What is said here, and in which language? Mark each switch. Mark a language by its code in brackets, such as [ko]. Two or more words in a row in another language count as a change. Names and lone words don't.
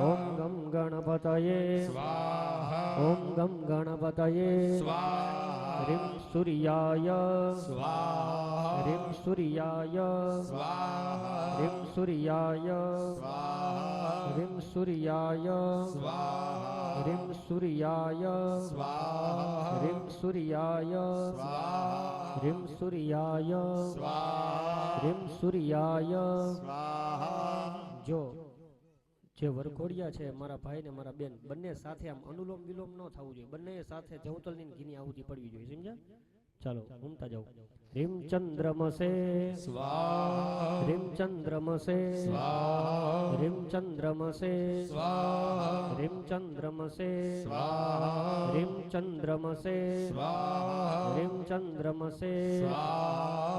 [sa] ઓમ ગમ ગણપતયે સ્વાહા ઓમ ગમ ગણપતયે સ્વાહા રીમ સૂર્યાય સ્વાહા રીમ સૂર્યાય સ્વાહા રીમ સૂર્યાય સ્વાહા રીમ સૂર્યાય સ્વાહા ह्रीं सूर्याय स्वाहा ह्रीं सूर्याय स्वाहा ह्रीं सूर्याय स्वाहा ह्रीं सूर्याय स्वाहा [gu] જો જે વરઘોડિયા છે મારા ભાઈ ને મારા બેન બંને સાથે આમ અનુલોમ વિલોમ ન થવું જોઈએ, બંને સાથે જવતલની ઘીની આહુતિ પડવી જોઈએ, સમજ્યા? ચાલો ઘૂમતા જાઓ. [sa] ह्रीं चंद्रमसे स्वाहा ह्रीं चंद्रमसे स्वाहा ह्रीं चंद्रमसे स्वाहा ह्रीं चंद्रमसे स्वाहा ह्रीं चंद्रमसे स्वाहा ह्रीं चंद्रमसे स्वाहा